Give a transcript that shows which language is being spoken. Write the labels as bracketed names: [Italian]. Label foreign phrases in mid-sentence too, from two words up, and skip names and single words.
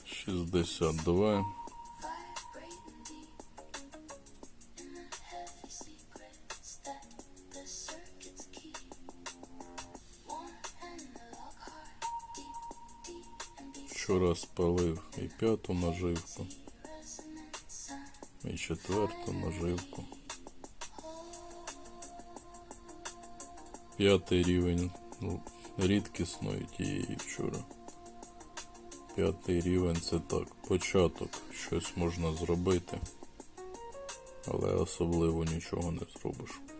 [English] 62. vibrating deep in the heavy secrets that the circuits keep. One analog heart, deep, deep and deep. [Ukrainian] Вчора спалив і п'яту наживку, [English] Resonant sound. [Ukrainian] і четверту наживку. П'ятий рівень рідкісної тієї вчора. П'ятий рівень це так, початок, щось можна зробити, але особливо нічого не зробиш.